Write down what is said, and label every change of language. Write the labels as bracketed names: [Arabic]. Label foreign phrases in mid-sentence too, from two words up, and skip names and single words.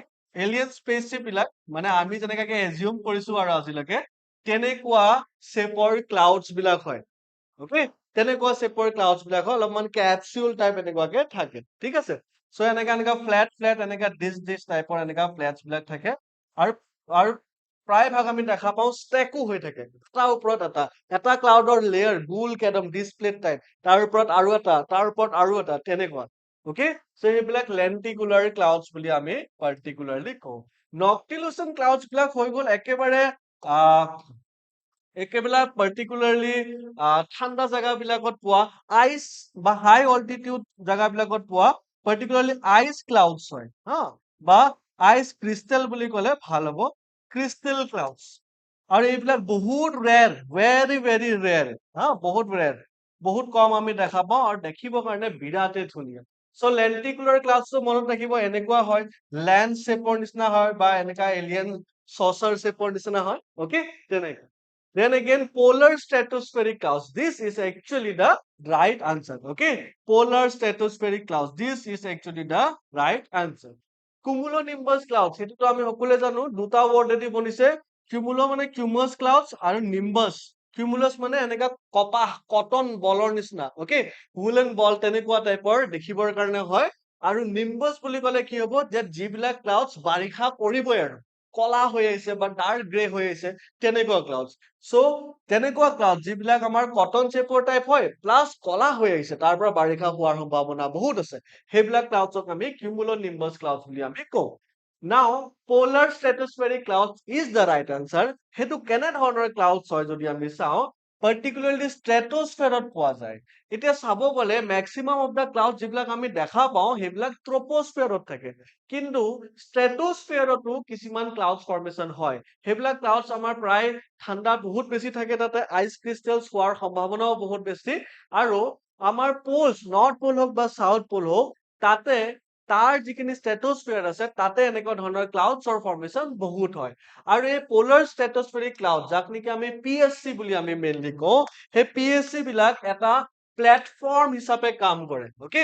[English] Alien spaceship [Assamese] বিলাক মানে আমি যেনেকাকে assume কৰিছো আৰু আজিলৈকে তেনেকুৱা shape ৰ clouds বিলাক হয়, okay? তেনেকুৱা shape ৰ clouds বিলাক হয়, অলপমান capsule type এনেকুৱাকে থাকে, ঠিক আছে? So এনেকা flat এনেকা [English] dish type [Assamese] ৰ এনেকা flats বিলাক থাকে, আৰু প্ৰায় ভাগ আমি দেখা পাওঁ stack হৈ থাকে, এটাৰ ওপৰত এটা ক্লাউডৰ লেয়াৰ গোলকে একদম [English] display type, [Assamese] তাৰ ওপৰত আৰু এটা, তাৰ ওপৰত আৰু এটা, তেনেকুৱা, okay? So এইবিলাক [English] lenticular clouds [Assamese] বুলি আমি particularly কওঁ. [English] Noctilucent clouds [Assamese] বিলাক হৈ গল একেবাৰে particularly ঠাণ্ডা জায়গাবিলাকত পোৱা আইচ বা [English] high altitude [Assamese] জায়গাবিলাকত পোৱা particularly [English] ice clouds [Assamese] হয়, হা, বা [English] ice crystal [Assamese] বুলি ক'লে ভাল হ'ব, [English] crystal clouds. [Assamese] আৰু এইবিলাক বহুত ৰেয়াৰ, [English] very rare, [Assamese] হা, বহুত কম আমি দেখা পাওঁ আৰু দেখিবৰ কাৰণে বিৰাটেই ধুনীয়া. So [English] lenticular clouds [Assamese] টো মনত ৰাখিব এনেকুৱা হয়, [English] land shape [Assamese] ৰ নিচিনা হয় বা এনেকা [English] alien saucer shape [Assamese] ৰ নিচিনা হয়, okay? তেনেকা. [English] Then again, polar stratospheric clouds. This is actually the right answer. Okay? Polar stratospheric clouds. This is actually the right answer. Cumulonimbus clouds. [Assamese] সেইটো আমি সকলোৱে জানো দুটা word এদি বনিছে. Cumulo মানে [English] cumulus clouds [Assamese] আৰু nimbus. Cumulus মানে এনেকা কপাহ কটন বলৰ নিচিনা. Okay? [English] Woolen ball [Assamese] তেনেকুৱা টাইপৰ দেখিবৰ কাৰণে হয়. আৰু nimbus বুলি ক'লে কি হ'ব যে যিবিলাক clouds বাৰিষা কৰিবই আৰু কলা হৈ আহিছে বা [English] dark grey [Assamese] হৈ আহিছে তেনেকুৱা ক্লাউডছ. So তেনেকুৱা ক্লাউড যিবিলাক আমাৰ কটন শেপৰ টাইপ হয় প্লাস কলা হৈ আহিছে তাৰ পৰা বাৰিষা হোৱাৰ সম্ভাৱনা বহুত আছে, সেইবিলাক ক্লাউডছক আমি [English] cumulonimbus clouds [Assamese] বুলি আমি কওঁ. [English] Now polar stratospheric clouds is the right answer. [Assamese] সেইটো কেনে ধৰণৰ ক্লাউডছ হয় যদি আমি চাওঁ, particularly stratosphere পোৱা যায়. এতিয়া চাব গ'লে [English] maximum of the clouds [Assamese] যিবিলাক আমি দেখা পাওঁ সেইবিলাক troposphere থাকে, কিন্তু stratosphere কিছুমান [English] clouds formation [Assamese] হয়, সেইবিলাক clouds আমাৰ প্ৰায় ঠাণ্ডা বহুত বেছি থাকে, তাতে [English] ice crystals [Assamese] হোৱাৰ সম্ভাৱনাও বহুত বেছি, আৰু আমাৰ [English] poles north pole [Assamese] হওক বা [English] south pole [Assamese] হওক তাতে তাৰ যিখিনি স্ট্ৰেটোস্ফিয়াৰ আছে তাতে এনেকুৱা ধৰণৰ ক্লাউডছৰ ফৰ্মেশন বহুত হয়, আৰু এই [English] polar stratospheric cloud [Assamese] যাক নেকি আমি পিএছচি বুলি আমি মেইনলি কওঁ, সেই পিএছচি বিলাক এটা প্লেটফৰ্ম হিচাপে কাম কৰে, ওকে?